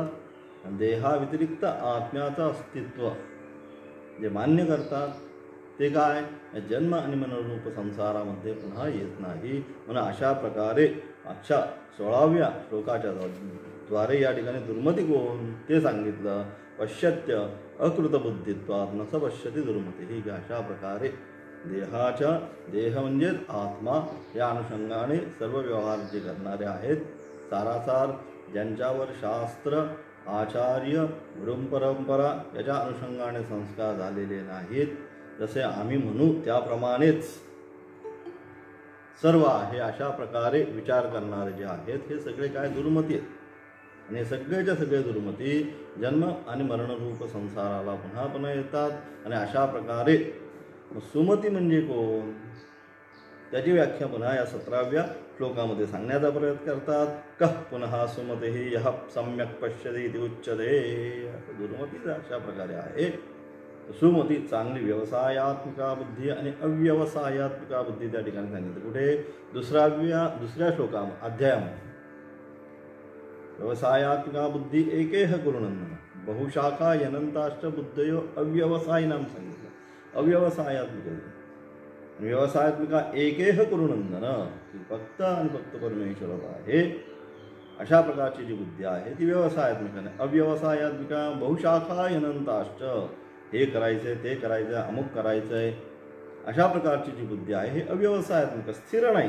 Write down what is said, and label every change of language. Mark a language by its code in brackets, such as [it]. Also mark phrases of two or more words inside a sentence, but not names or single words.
[mr] देहाव्यतिरिक्त आत्म्याचं अस्तित्व जे मान्य करतात ते काय या जन्म आणि मनरूप संसारामध्ये पुन्हा येत नाही. म्हणून अशा प्रकारे मागच्या 16व्या श्लोकाच्या द्वारे या ठिकाणी दुर्मती कोण ते सांगितलं. [sa] पश्यत्य अकृतबुद्धित्वात् न स पश्यति दुर्मती. [mr] ही अशा प्रकारे देह म्हणजेच आत्मा या अनुषंगाने सर्व व्यवहार जे करणारे आहेत, सारासार ज्यांच्यावर शास्त्र आचार्य गुरुपरंपरा याच्या अनुषंगाने संस्कार झालेले नाहीत, जसे आम्ही म्हणू त्याप्रमाणेच सर्व आहे, अशा प्रकारे विचार करणारे जे आहेत हे सगळे काय दुर्मती आहेत. आणि सगळेच्या सगळे दुर्मती जन्म आणि मरणरूप संसाराला पुन्हा पुन्हा येतात. आणि अशा प्रकारे सुमती म्हणजे कोण त्याची व्याख्या पुन्हा या 17व्या श्लोकामध्ये सांगण्याचा प्रयत्न करतात. [sa] कः पुनः सुमतिः यः सम्यक् पश्यति इति उच्यते. [mr] दुर्मती अशा प्रकारे आहे. सुमती चांगली व्यवसायात्मिका बुद्धी आणि अव्यवसायात्मिका बुद्धी त्या ठिकाणी सांगितलं. कुठे दुसऱ्या श्लोकामध्ये अध्यायामध्ये व्यवसायात्मिका बुद्धी [sa] एकेह कुरुनंदन बहुशाखा यनंताश्च बुद्धयो अव्यवसायिनां [mr] सांगितलं. अव्यवसायात्मिका व्यवसायात्मिका [sa] एकेह कुरुनंदन [mr] ती फक्त आणि फक्त परमेश्वराचा आहे. अशा प्रकारची जी बुद्धी आहे ती व्यवसायात्मिका नाही. अव्यवसायात्मिका [sa] बहुशाखा यनंताश्च, [mr] हे करायचंय ते करायचंय अमुक करायचंय, अशा प्रकारची जी बुद्धी आहे हे अव्यवसायात्मिक, स्थिर नाही.